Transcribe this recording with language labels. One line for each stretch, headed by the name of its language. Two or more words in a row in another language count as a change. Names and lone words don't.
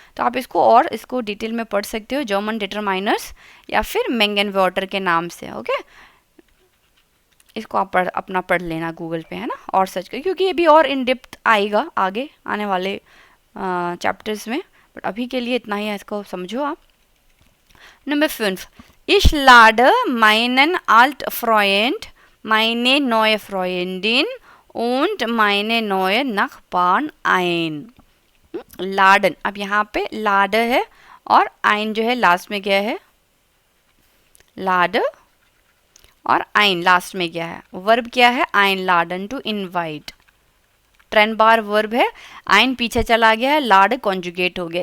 Hindi: तो आप इसको डिटेल में पढ़ सकते हो,
English: German determiners
Hindi: या फिर मैंगनवर्टर के नाम से, ओके। इसको आप अपना पढ़ लेना गूगल पे, है ना, और सर्च कर, क्योंकि ये भी और
English: in depth
Hindi: आएगा आगे आने वाले चैप्टर्स में, बट अभी के लिए इतना ही है, इसको समझो आप।
German: Nummer 5. Ich lade meinen Altfreund, meine neue Freundin und meine neue Nachbarn ein.
Hindi: लाडन, अब यहाँ पे लाड है और आइन जो है लास्ट में गया है, लाड और आइन लास्ट में गया है. वर्ब क्या है?
German: einladen,
English: to invite.
German: trennbar Verb
Hindi: है, आइन पीछे चला गया है, लाड कॉन्जुगेट हो गया.